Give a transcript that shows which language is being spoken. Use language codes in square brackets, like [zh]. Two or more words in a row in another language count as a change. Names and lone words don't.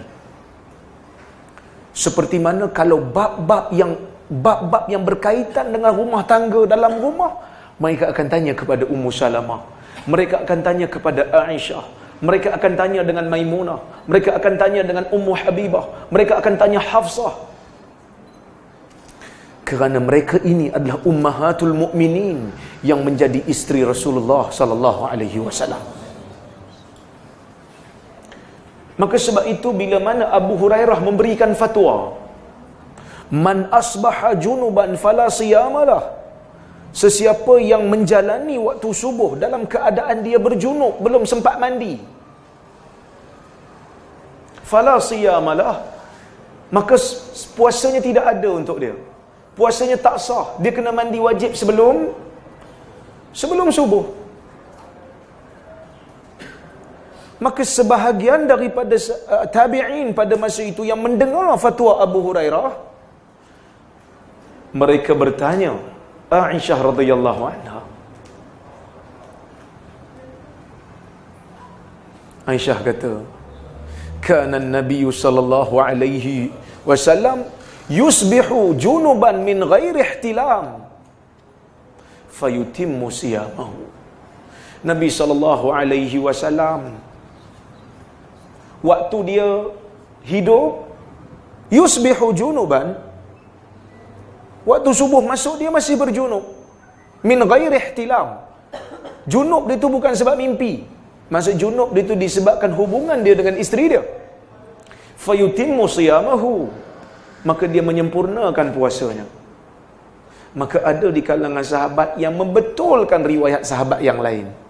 [ms] Seperti mana kalau bab-bab yang berkaitan dengan rumah tangga dalam rumah, mereka akan tanya kepada Ummu Salamah, mereka akan tanya kepada Aisyah, mereka akan tanya dengan Maimunah, mereka akan tanya dengan Ummu Habibah, mereka akan tanya Hafsah. Kerana mereka ini adalah [ar] أمهات المؤمنين [ms] yang menjadi isteri Rasulullah [ar] صلى الله عليه وسلم. [ms] Maka sebab itu bila mana Abu Hurairah memberikan fatwa, [ar] من أصبح جنبا فلا صيام له, [ms] sesiapa yang menjalani waktu subuh dalam keadaan dia berjunub, belum sempat mandi, [ar] فلا صيام له, [ms] maka puasanya tidak ada untuk dia. Puasanya tak sah. Dia kena mandi wajib sebelum subuh. Maka sebahagian daripada tabi'in pada masa itu yang mendengar fatwa Abu Hurairah, mereka bertanya Aisyah [ar] رضي الله عنها. [ms] Aisyah kata, [ar] كان النبي صلى الله عليه وسلم يصبح جنبا من غير احتلام فيتم صيامه. [ms] Nabi [ar] صلى الله عليه وسلم [ms] waktu dia hidup, [ar] يصبح جنبا, [ms] waktu subuh masuk dia masih berjunub, [ar] من غير احتلام. [ms] Junub dia tu bukan sebab mimpi. Maksud junub dia tu disebabkan hubungan dia dengan isteri dia. [ar] فيتم صيامه, [ms] maka dia menyempurnakan puasanya. Maka ada di kalangan sahabat yang membetulkan riwayat sahabat yang lain.